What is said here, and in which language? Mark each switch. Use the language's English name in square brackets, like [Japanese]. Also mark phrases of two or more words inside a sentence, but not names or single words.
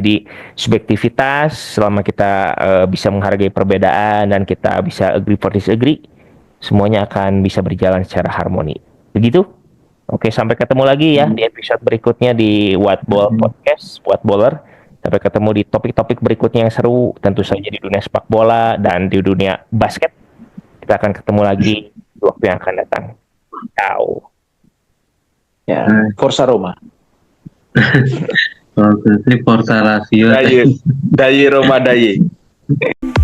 [Indonesian] Jadi subjektivitas selama kita bisa menghargai perbedaan dan kita bisa [English] agree for disagree, [Indonesian] semuanya akan bisa berjalan secara harmoni. Begitu? Oke, sampai ketemu lagi ya di episode berikutnya di White Ball Podcast, White Baller. Sampai ketemu di topik-topik berikutnya yang seru, tentu saja di dunia sepak bola dan di dunia basket. Kita akan ketemu lagi di waktu yang akan datang. Ciao. Ya, Forza Roma. Kalau Porta Lazio [Italian] Dayi Roma Dayi.